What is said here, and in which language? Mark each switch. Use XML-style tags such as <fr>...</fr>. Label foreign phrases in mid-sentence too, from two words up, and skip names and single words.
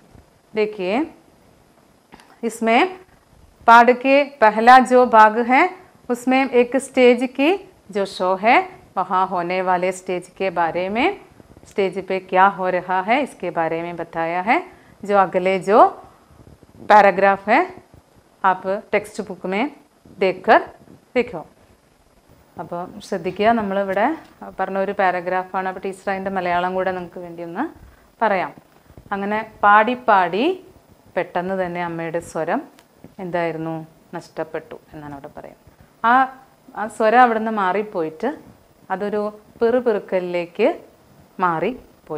<hi>देखिए इसमें पाठ के पहला जो भाग है उसमें एक स्टेज की जो शो है वहाँ होने वाले स्टेज के बारे में, स्टेज पे क्या हो रहा है इसके बारे में बताया है। जो अगले जो पैराग्राफ है आप</hi> <en>text book</en> <hi>में देखकर देखो।</hi> <ml>അപ്പോൾ ശ്രദ്ധിക്കുക, നമ്മളിവിടെ പറഞ്ഞ ഒരു പാരഗ്രാഫാണ്. അപ്പോൾ ടീച്ചർ അതിൻ്റെ മലയാളം കൂടെ നിങ്ങൾക്ക് വേണ്ടി ഒന്ന് പറയാം. അങ്ങനെ പാടി പാടി പെട്ടെന്ന് തന്നെ അമ്മയുടെ സ്വരം എന്തായിരുന്നു, നഷ്ടപ്പെട്ടു എന്നാണ് അവിടെ പറയുന്നത്. ആ സ്വരം അവിടെ നിന്ന് മാറിപ്പോയിട്ട് അതൊരു പിറുപിറുക്കലിലേക്ക് മാറിപ്പോയി.</ml>